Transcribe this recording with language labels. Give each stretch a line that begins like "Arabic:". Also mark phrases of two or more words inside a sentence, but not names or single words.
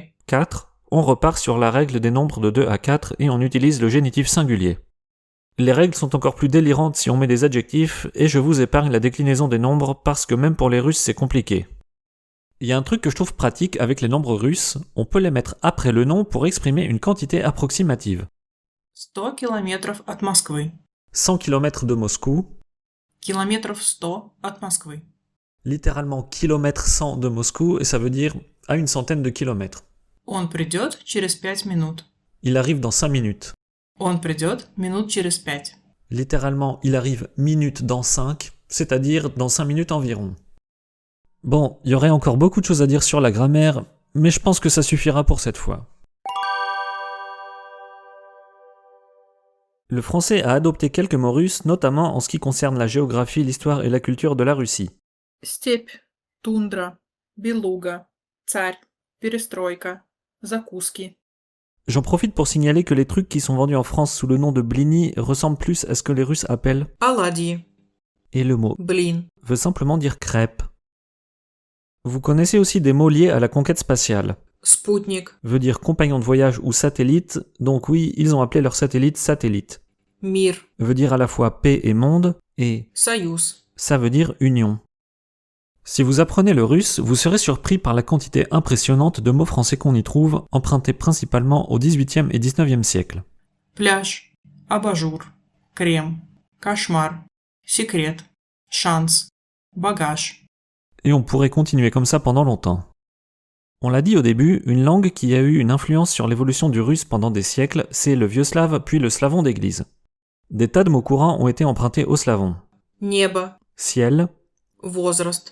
French: 4, on repart sur la règle des nombres de 2 à 4 et on utilise le génitif singulier. Les règles sont encore plus délirantes si on met des adjectifs, et je vous épargne la déclinaison des nombres parce que même pour les Russes c'est compliqué. Il y a un truc que je trouve pratique avec les nombres russes, on peut les mettre après le nom pour exprimer une quantité approximative.
Russian: 100 километров от Москвы.
French: 100 km de Moscou,
Russian: Километров 100 от Москвы.
French: littéralement kilomètre 100 de Moscou, et ça veut dire à une centaine de kilomètres.
Russian: Он придет через 5 минут.
French: Il arrive dans 5 minutes.
Russian: Он придет минут через 5.
French: Littéralement, il arrive minute dans 5, c'est-à-dire dans 5 minutes environ. Bon, il y aurait encore beaucoup de choses à dire sur la grammaire, mais je pense que ça suffira pour cette fois. Le français a adopté quelques mots russes, notamment en ce qui concerne la géographie, l'histoire et la culture de la Russie.
Russian: Степь, тундра, белуга, царь, перестройка, закуски.
French: J'en profite pour signaler que les trucs qui sont vendus en France sous le nom de blini ressemblent plus à ce que les Russes appellent,
Russian: Оладьи,
French: et le mot
Russian: блин,
French: veut simplement dire crêpe. Vous connaissez aussi des mots liés à la conquête spatiale.
Russian: спутник,
French: Veut dire compagnon de voyage ou satellite, donc oui, ils ont appelé leur satellite satellite.
Russian: мир,
French: Veut dire à la fois paix et monde, et
Russian: союз.
French: ça veut dire union. Si vous apprenez le russe, vous serez surpris par la quantité impressionnante de mots français qu'on y trouve, empruntés principalement au XVIIIe et XIXe siècle.
Russian: Пляж, абажур, крем, кошмар, секрет, шанс, багаж.
French: Et on pourrait continuer comme ça pendant longtemps. On l'a dit au début, une langue qui a eu une influence sur l'évolution du russe pendant des siècles, c'est le vieux slave puis le slavon d'église. Des tas de mots courants ont été empruntés au slavon.
Russian: Небо,
French: Ciel,
Russian: возраст,